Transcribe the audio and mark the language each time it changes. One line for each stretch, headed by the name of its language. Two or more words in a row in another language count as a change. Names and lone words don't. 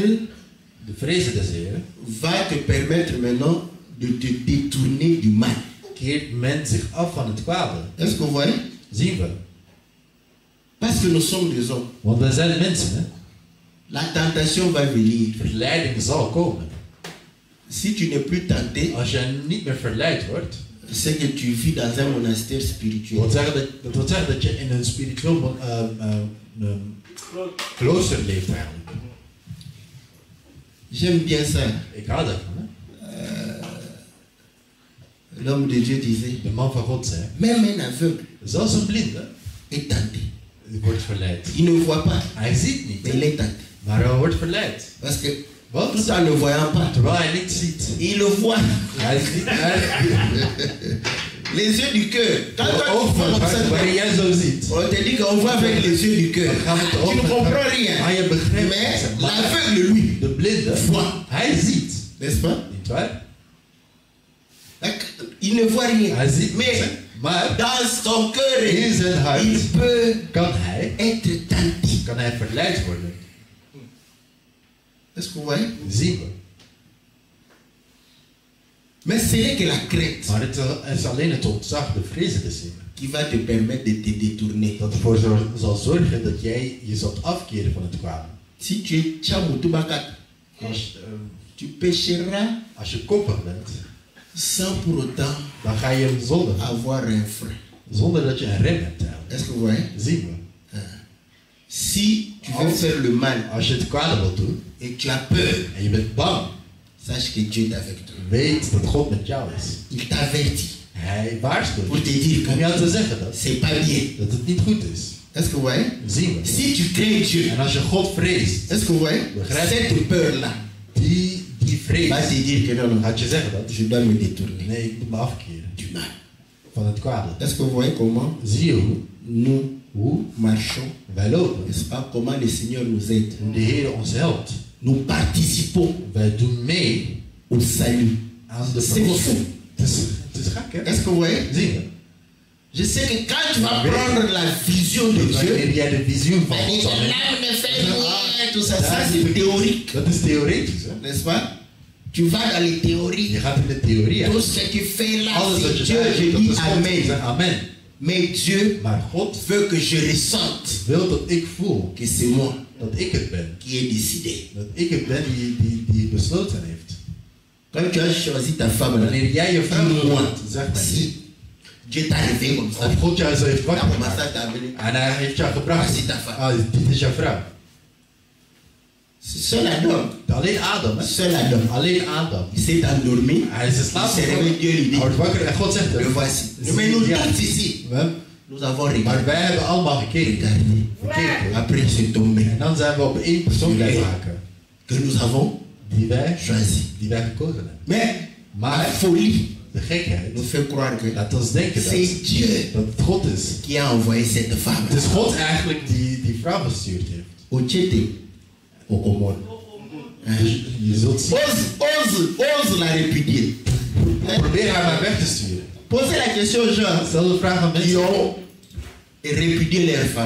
Dutch: de vrezen des Heren
French: va te permettre maintenant de te détourner du mal.
Dutch: keert men zich af van het kwade.
French: Est-ce que vous voyez?
Dutch: Zien we.
French: Parce que nous sommes des hommes.
Dutch: Want wij zijn mensen, hè.
French: La tentation va venir.
Dutch: Verleiding zal komen.
French: Si tu n'es plus tenté,
Dutch: Als je niet meer verleid wordt,
French: c'est que tu vis dans un monastère spirituel.
Dutch: dat wil zeggen dat je in een spiritueel klooster leeft eigenlijk.
French: J'aime bien ça.
Dutch: Ik hou daarvan, hè.
French: L'homme de Dieu disait,
Dutch: De man van God zei,
French: même un aveugle
Dutch: zelfs een blinde
French: est tenté.
Dutch: wordt verleid.
French: Il ne voit pas,
Dutch: Hij ziet niet,
French: mais il est tenté.
Dutch: maar hij wordt verleid.
French: Parce que
Dutch: Want
French: tout en ne voyant pas,
Dutch: terwijl hij niet ziet,
French: il le voit.
Dutch: hij ziet
French: Les yeux du cœur. Quand
Dutch: de
French: toi, tu
Dutch: ogen
French: vois comme ça,
Dutch: wanneer jij zo ziet.
French: on te dit qu'on voit avec les yeux du cœur.
Dutch: Dan gaan we het
French: Tu ne
Dutch: over.
French: comprends rien.
Dutch: Maar je begrijpt
French: Mais
Dutch: het. Maar
French: l'aveugle, lui,
Dutch: de blinde,
French: voit.
Dutch: hij ziet.
French: n'est-ce pas?
Dutch: Niet waar?
French: Il ne voit rien.
Dutch: Hij ziet
French: Mais
Dutch: niet. Maar
French: dans son cœur,
Dutch: in zijn hart
French: il peut
Dutch: kan hij
French: être tenté.
Dutch: verleid worden.
French: Est-ce que vous voyez?
Dutch: Zien we.
French: Mais ce n'est que la crainte
Dutch: Maar het is alleen het ontzag, de vrezen te zien,
French: qui va te permettre de te détourner.
Dutch: dat ervoor zal zorgen dat jij je zult afkeren van het kwade.
French: Si tu es Tchamoutoubakat, tu pécheras
Dutch: Als je koppig bent,
French: sans pour autant
Dutch: dan ga je zondigen.
French: avoir un frein.
Dutch: Zonder dat je een rem hebt eigenlijk.
French: Est-ce que vous voyez?
Dutch: Zien we.
French: Si tu veux faire le mal
Dutch: Als je het kwade wilt doen
French: et tu as peur,
Dutch: en je bent bang,
French: sache que Dieu est avec toi.
Dutch: weet dat God met jou is.
French: Il t'avertit
Dutch: Hij waarschuwt
French: pour
Dutch: je.
French: te dire
Dutch: Om jou te
French: que
Dutch: zeggen dat,
French: c'est pas bien.
Dutch: dat het niet goed is.
French: Est-ce que vous voyez?
Dutch: Zien we.
French: Si tu crains Dieu,
Dutch: En als je God vreest,
French: est-ce que vous voyez? Cette peur-là
Dutch: die
French: va
Dutch: vrees,
French: te dire que non, non,
Dutch: gaat je zeggen dat,
French: je dois me détourner
Dutch: nee, ik moet me afkeren
French: du mal.
Dutch: van het kwade.
French: Est-ce que vous voyez comment
Dutch: Zie je
French: nous
Dutch: hoe
French: marchons?
Dutch: wij lopen,
French: N'est-ce pas? Comment le Seigneur nous aide?
Dutch: hoe de Heer ons helpt.
French: Nous participons
Dutch: Wij doen mee
French: au salut.
Dutch: aan de
French: C'est
Dutch: verlossing.
French: fou.
Dutch: Het is gek, hè?
French: Est-ce que vous voyez?
Dutch: Zie je?
French: Je sais que quand tu vas prendre la vision de
Dutch: Wanneer
French: Dieu,
Dutch: jij de visioen van ben God je zal hebben,
French: là, ne fais rien, tout ça, ça c'est théorique,
Dutch: dat is theoretisch, hè?
French: n'est-ce pas? Tu vas dans les théories,
Dutch: Je gaat in de theorie
French: tout
Dutch: uit.
French: ce que tu fais là,
Dutch: Alles wat
French: c'est
Dutch: je
French: Dieu,
Dutch: zegt,
French: je
Dutch: dat
French: dis
Dutch: is God.
French: Amen.
Dutch: Zeg amen.
French: Mais Dieu
Dutch: Maar God
French: veut que je ressente
Dutch: wil dat ik voel
French: que c'est moi
Dutch: dat ik het ben.
French: qui ai décidé.
Dutch: Dat ik het ben die besloten heeft.
French: Quand tu as choisi ta femme, là,
Dutch: Wanneer jij je vrouw
French: dis-moi
Dutch: wordt, zeg maar niet.
French: si Dieu t'a réveillé comme ça.
Dutch: Of God jou zo heeft
French: T'as
Dutch: wakker
French: commencé
Dutch: gemaakt.
French: à t'amener.
Dutch: En hij heeft jou gebracht.
French: Voici ta femme.
Dutch: Ah, dit is jouw vrouw.
French: C'est seul Adam.
Dutch: Alleen Adam, hè?
French: Seul Adam.
Dutch: Alleen Adam.
French: Il s'est endormi.
Dutch: Hij is in
French: Il
Dutch: slaap
French: s'est réveillé, Dieu lui
Dutch: Hij
French: dit,
Dutch: wordt wakker en God zegt
French: le
Dutch: het.
French: voici. Mais nous tous ici, nous avons
Dutch: Maar
French: regardé.
Dutch: wij hebben allemaal gekeken. Gekeken.
French: Après, c'est tombé.
Dutch: En dan zijn we op één persoon blijven haken.
French: Que nous avons
Dutch: Die wij
French: choisi.
Dutch: gekozen hebben.
French: Mais la
Dutch: Maar
French: folie
Dutch: de gekheid
French: nous fait croire que
Dutch: laat ons denken
French: c'est Dieu
Dutch: dat het God is.
French: qui a envoyé cette femme.
Dutch: Het is God eigenlijk die vrouw gestuurd heeft.
French: Au Tchété, au Comore.
Dutch: Dus je zult zien.
French: Ose la répudier.
Dutch: Probeer haar maar weg te sturen.
French: Posez la question aux gens
Dutch: Stel de vraag aan
French: qui
Dutch: mensen
French: ont répudié leur femme.